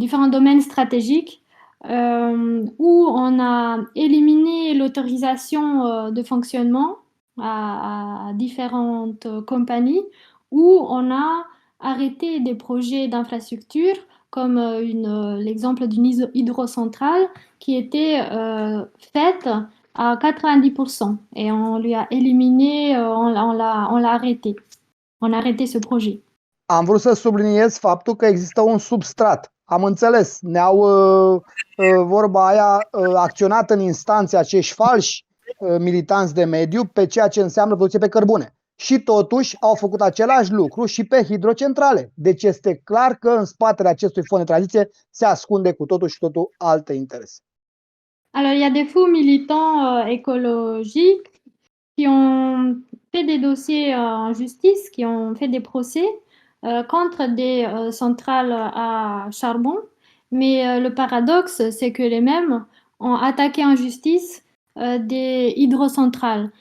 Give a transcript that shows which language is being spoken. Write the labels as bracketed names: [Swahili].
[French] domaines stratégiques où on a éliminé l'autorisation de fonctionnement à différentes compagnies, où on a arrêté des projets d'infrastructure comme l'exemple d'une hydrocentrale qui était faite à 90% et on lui a éliminé, on l'a arrêté. On a arrêté ce projet. [Romanian] Am vrut să subliniez faptul că există un substrat. Am înțeles, ne-au vorba aia acționat în instanțe acești falși militanți de mediu pe ceea ce înseamnă producție pe cărbune. Și totuși au făcut același lucru și pe hidrocentrale. Deci este clar că în spatele acestui fond de tranziție se ascunde cu totul și totul alte interese. [French] Alors, il y a des faux militants écologiques qui ont fait des dossiers en justice, qui ont fait des procès contre des centrales à charbon. Mais le paradoxe, c'est que les mêmes ont attaqué en justice des hydrocentrales.